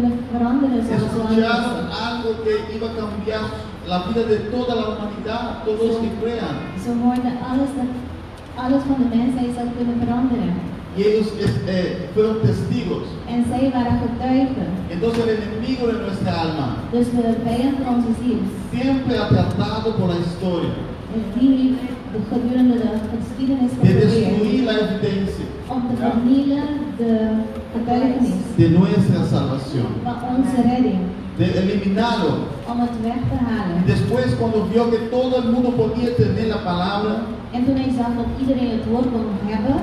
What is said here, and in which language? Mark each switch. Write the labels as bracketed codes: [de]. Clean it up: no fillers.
[es] Escucharon algo que iba a cambiar la vida de toda la humanidad, todos que crean. [nl] Ze hoorden alles van de mensheid zou kunnen veranderen. [es] Y ellos fueron testigos. [nl] En zij waren getuigen. [es] Entonces el enemigo de nuestra alma. [nl] Dus de vijand van onze ziel. [es] Siempre ha tratado por la historia. [nl] En die heeft gedurende de geschiedenis geprobeerd. [es] De destruir la evidencia. [nl] Om te vernielen de getuigenis. [es] De nuestra salvación. [nl] Van onze redding. [es] De eliminarlo. [nl] Om het weg te halen. [es] Y después cuando vio que todo el mundo podía tener la palabra. [nl] En toen hij zag dat iedereen het woord kon hebben.